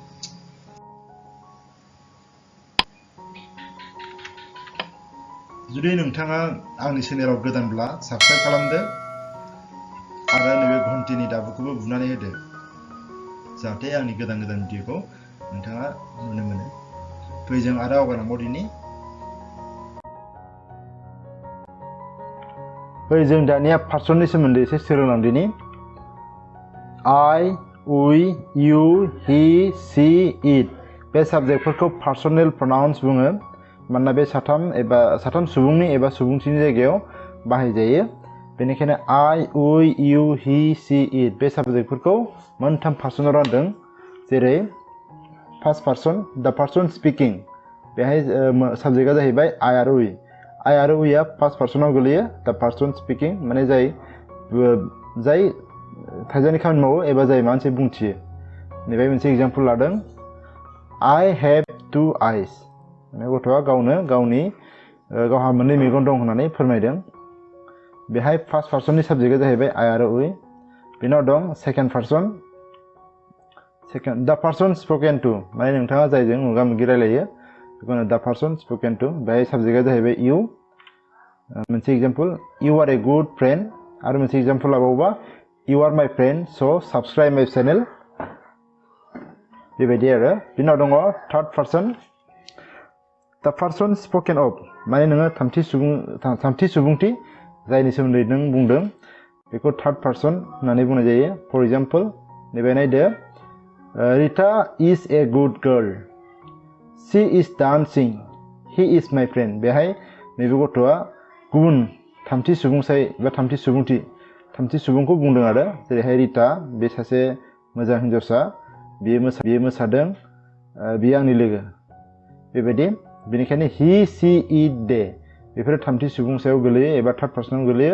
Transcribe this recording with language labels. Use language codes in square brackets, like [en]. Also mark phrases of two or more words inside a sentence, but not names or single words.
[brx] जुदि नोंथाङा आंनि चेनेलाव गोदानब्ला साबस्क्राइब खालामदो आरो नैबे घन्टिनि दाबुखौबो बुनानै होदो, जाहाथे आंनि गोदान भिडिअखौ नोंथाङा नुनो मोनो। जों आरो आवगायलांबावदिनि। जों दानिया पार्सननि सोमोन्दै एसे सोलोंलांदिनि। [en] I, we, you, he, she, it [brx] बे साबजेक्टफोरखौ पार्सनेल प्रनाउन्स बुङो, मानोना बे साथाम सुबुंनि एबा सुबुंथिनि जायगायाव बाहायजायो। बेनिखायनो [en] I, we, you, he, she, it [brx] बे साबजेक्टफोरखौ मोनथाम पार्सनाव रानदों। जेरै [en] first person, the person speaking, [brx] बेहाय साबजेक्टआ जाहैबाय I आरो we। I आरो we आ [en] first person [brx] गोलैयो। [en] the person speaking [brx] माने जाय थाइजानि खामानि मावो एबा जाय माबा मोनसे बुंथियो। नैबे मोनसे एग्जाम्पल लादों। [en] I have 2 eyes, [brx] माने गथ'आ गावहा मोननै मेगन दं होननानै फोरमायदों। बेहाय [en] first person [brx] साबजेक्टआ जाहैबाय I आरो we। बेनाव दं [en] second person, the person spoken to, [brx] माने नोंथाङा जायजों मोगा मोगि रायलायो बेखौनो [en] the person spoken to. [brx] बेहाय साबजेक्टआ जाहैबाय you। मोनसे एग्जाम्पल, [en] you are a good friend, [brx] आरो मोनसे एग्जाम्पल लाबावोबा [en] you are my friend so subscribe my channel, [brx] बेबायदि आरो। बिनाव दङ [en] third person, the person spoken of [brx] माने नोङो थामथि सुबुंथि जायनि सोमोन्दै नों बुंदों बेखौ [en] third person [brx] होननानै बुंनाय जायो। [en] for example [brx] नैबे नायदो [en] Rita is a good girl, she is dancing, he is my friend. [brx] बेहाय नैबे गथ'आ गुबुन थामथि सुबुंसाय बा थामथि सुबुंखौ बुंदों आरो जेरैहाय रिटा बे सासे मोजां हिन्जावसा, बियो मोसादों, बियो आंनि लोगो बेबायदि। बेनिखायनो [en] he she it they [brx] बेफोरो थामथि सुबुंसायाव गोलैयो एबा [en] third person [brx] गोलैयो।